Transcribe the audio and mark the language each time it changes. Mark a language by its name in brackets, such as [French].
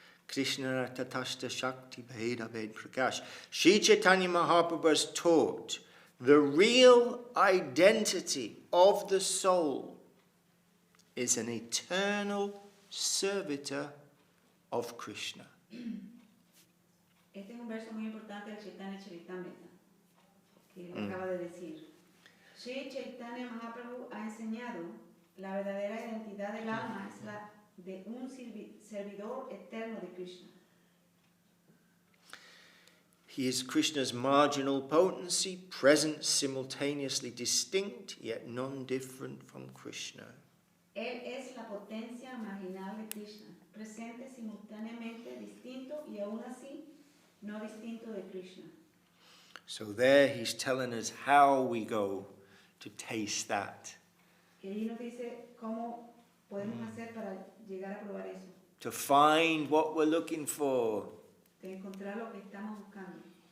[Sanskrit] Krishna Tatashta Shakti Bheda Ved Prakash. [English] Shri Chaitanya Mahaprabhu has taught the real identity of the soul is an eternal servitor of Krishna. [Spanish] Este es un verso muy importante del Chaitanya Charitamrita, que lo acaba de decir. Sri Chaitanya Mahaprabhu ha enseñado la verdadera identidad del alma es la de un servidor eterno de Krishna. [English] He is Krishna's marginal potency, present, simultaneously distinct, yet non-different from Krishna. [Spanish] Él es la potencia marginal de Krishna, presente simultáneamente, distinto y aún así no distinto de Krishna. [English] So there he's telling us how we go to taste that, [Spanish] Y allí nos dice cómo podemos hacer para llegar a probar eso, [English] to find what we're looking for. [Spanish] de encontrar lo que estamos buscando